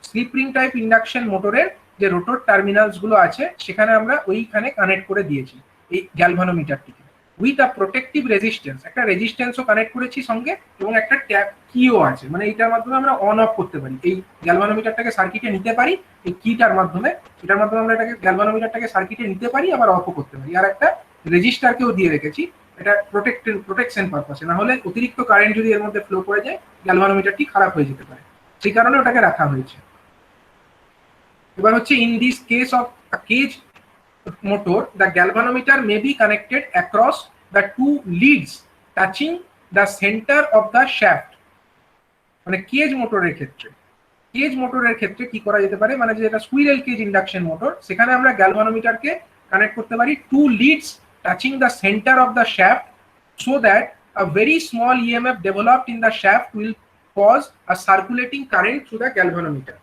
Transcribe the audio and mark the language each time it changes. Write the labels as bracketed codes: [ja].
[bn] Slip ring type induction motorer যে rotor terminals গুলো আছে সেখানে আমরা ওইখানে কানেক্ট করে দিয়েছি এই গ্যালভানোমিটারটিকে, উইথ আ প্রোটেক্টিভ রেজিস্ট্যান্স, একটা রেজিস্ট্যান্সও কানেক্ট করেছি সঙ্গে, এবং একটা ট্যাপ কিও আছে, মানে এইটার মাধ্যমে আমরা অন অফ করতে পারি, এই গ্যালভানোমিটারটাকে সার্কিটে নিতে পারি এই কিটার মাধ্যমে, এটার মাধ্যমে আমরা এটাকে গ্যালভানোমিটারটাকে সার্কিটে নিতে পারি, আবার অফও করতে পারি। আর একটা রেজিস্টারকেও দিয়ে রেখেছি, এটা প্রোটেকশন পারপাসে, না হলে অতিরিক্ত কারেন্ট যদি এর মধ্যে ফ্লো করে যায় গ্যালভানোমিটারটি খারাপ হয়ে যেতে পারে, সেই কারণে ওটাকে রাখা হয়েছে। এবার হচ্ছে [en] In this case of a cage motor, the galvanometer may be connected across the two leads touching the center of the shaft. [bn] মানে কেজ মোটরের ক্ষেত্রে, কেজ মোটরের ক্ষেত্রে কি করা যেতে পারে, মানে যেটা স্কুইরেল কেজ ইন্ডাকশন মোটর, সেখানে আমরা গ্যালভানোমিটারকে কানেক্ট করতে পারি [en] Two leads touching the centre of the shaft, so that a very small EMF developed in the shaft will cause a circulating current through the galvanometer.